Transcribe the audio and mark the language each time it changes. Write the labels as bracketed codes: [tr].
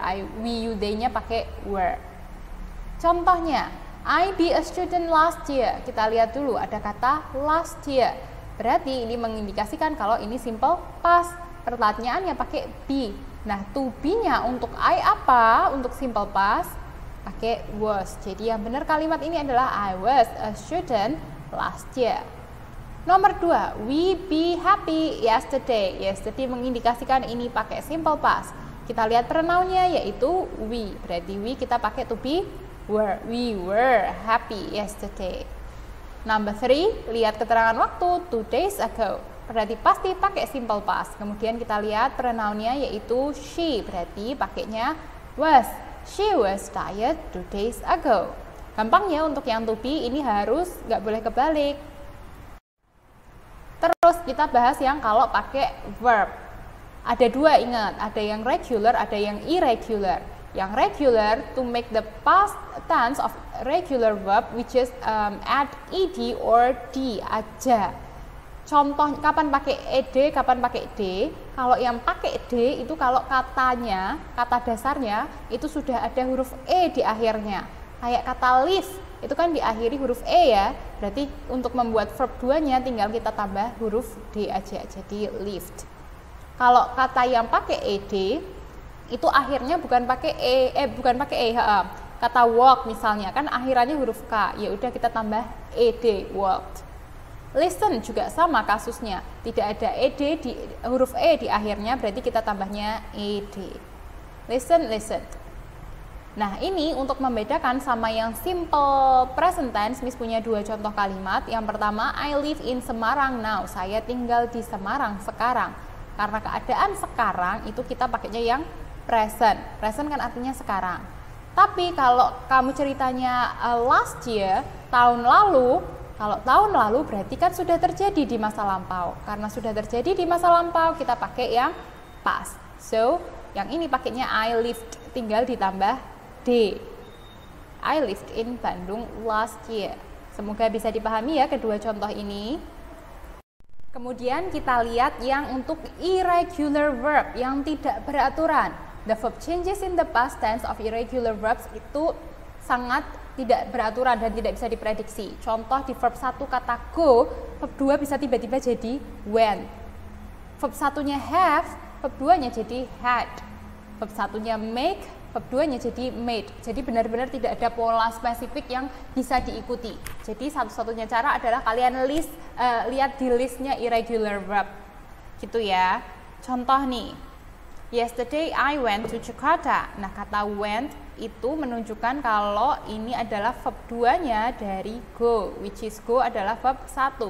[en] I, we, you, they-nya pakai were. [id] Contohnya, [en] I be a student last year. [id] Kita lihat dulu ada kata last year. Berarti ini mengindikasikan kalau ini simple past. Pertanyaannya pakai be. Nah, to be-nya untuk I apa? Untuk simple past pakai was. Jadi yang benar kalimat ini adalah [en] I was a student last year. Nomor 2, we be happy yesterday. [id] Yesterday mengindikasikan ini pakai simple past. Kita lihat pronoun-nya yaitu we. Berarti we kita pakai to be were. [en] We were happy yesterday. [id] Number 3, lihat keterangan waktu [en] 2 days ago. [id] Berarti pasti pakai simple past. Kemudian kita lihat pronoun-nya yaitu she. Berarti pakainya was. [en] She was tired 2 days ago. [id] Gampang ya untuk yang to be ini harus nggak boleh kebalik. Terus kita bahas yang kalau pakai verb. Ada 2 ingat, ada yang regular, ada yang irregular. [en] Yang regular to make the past tense of regular verb which is add ed or d aja. [id] Contoh kapan pakai ed, kapan pakai d. Kalau yang pakai d itu kalau katanya, kata dasarnya itu sudah ada huruf e di akhirnya. Kayak kata live itu kan diakhiri huruf e ya. Berarti untuk membuat verb 2-nya tinggal kita tambah huruf d aja. Jadi lived. Kalau kata yang pakai ed itu akhirnya bukan pakai kata walk misalnya kan akhirannya huruf k. Ya udah kita tambah ed, walked. Listen juga sama kasusnya, tidak ada ed di huruf e di akhirnya, berarti kita tambahnya ed. Listen, listen. Nah ini untuk membedakan sama yang simple present tense, Miss punya 2 contoh kalimat. Yang pertama, [en] I live in Semarang now. [id] Saya tinggal di Semarang sekarang. Karena keadaan sekarang itu kita pakainya yang present. Present kan artinya sekarang. Tapi kalau kamu ceritanya last year, tahun lalu. Kalau tahun lalu berarti kan sudah terjadi di masa lampau. Karena sudah terjadi di masa lampau, kita pakai yang past. So, yang ini pakainya [en] I lived, [id] tinggal ditambah D. [en] I lived in Bandung last year. [id] Semoga bisa dipahami ya kedua contoh ini. Kemudian kita lihat yang untuk irregular verb yang tidak beraturan. [en] The verb changes in the past tense of irregular verbs [id] itu sangat tidak beraturan dan tidak bisa diprediksi. Contoh di verb 1 kata go, verb 2 bisa tiba-tiba jadi went. Verb 1-nya have, verb 2-nya jadi had. Verb 1-nya make, verb 2-nya jadi made. Jadi benar-benar tidak ada pola spesifik yang bisa diikuti. Jadi satu-satunya cara adalah kalian lihat di listnya irregular verb. Gitu ya. Contoh nih. [en] Yesterday I went to Jakarta. [id] Nah, kata went itu menunjukkan kalau ini adalah verb 2-nya dari go, which is go adalah verb 1.